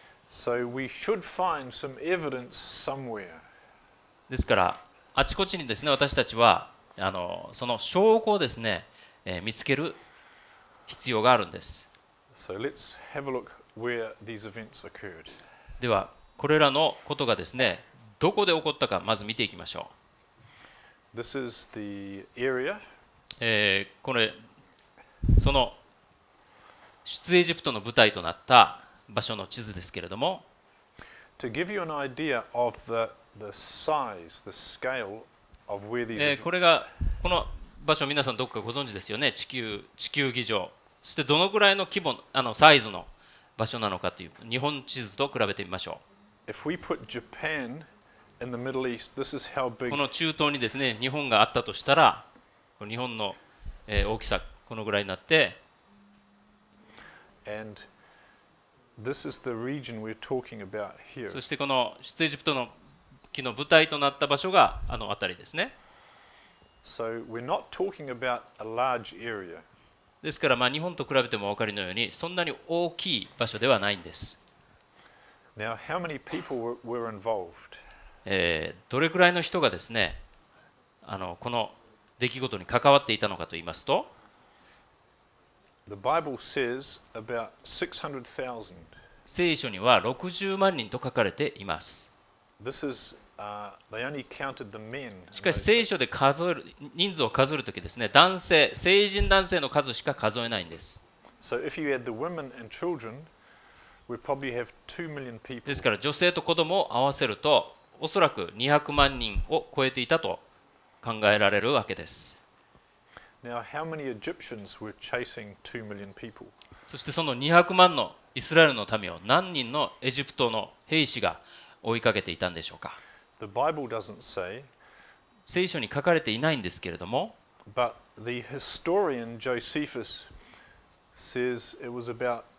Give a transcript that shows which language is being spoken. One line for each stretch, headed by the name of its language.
English: So we should find some evidence somewhere.
Japanese: ですからあちこちにですね、私たちはその証拠をですね、見つける必要があるんです。
English: So let's have a look where these events occurred.
Japanese: ではこれらのことがですね、どこで起こったかまず見ていきましょ
English: う。This is the area.
Japanese: これその出エジプトの舞台となった場所の地図ですけれども、
English: To give you an idea of the size, the scale of where these
Japanese: この場所、皆さんどこかご存知ですよね。地球儀状、そしてどのくらいの規模サイズの場所なのかという日本地図と比べてみましょう。
English: If we put Japan in the Middle East, this is how big.
Japanese: この中東にですね、日本があったとしたら、日本の大きさこのぐらいになって、
English: And this is the region we're talking about here.
Japanese: そしてこの出エジプトの木の舞台となった場所があの辺りですね。
English: So we're not talking about a large area.
Japanese: ですから日本と比べてもお分かりのようにそんなに大きい場所ではないんです。
English: Now, how many people were involved?
Japanese: どれくらいの人がですね、この出来事に関わっていたのかと言いますと、
English: The Bible says about 600,000.
Japanese: 聖書には60万人と書かれています。
English: This is, they only counted the men.
Japanese: しかし聖書で人数を数えるときですね、成人男性の数しか数えないんです。
English: So if you add the women and children, we probably have 2 million people.
Japanese: ですから女性と子供を合わせるとおそらく200万人を超えていたと考えられるわけです。
English: Now, how many Egyptians were chasing 2 million people?
Japanese: そしてその200万のイスラエルの民を何人のエジプトの兵士が追いかけていたんでしょうか。
English: The Bible doesn't say,
Japanese: 聖書に書かれていないんですけれども、
English: but the historian Josephus says it was about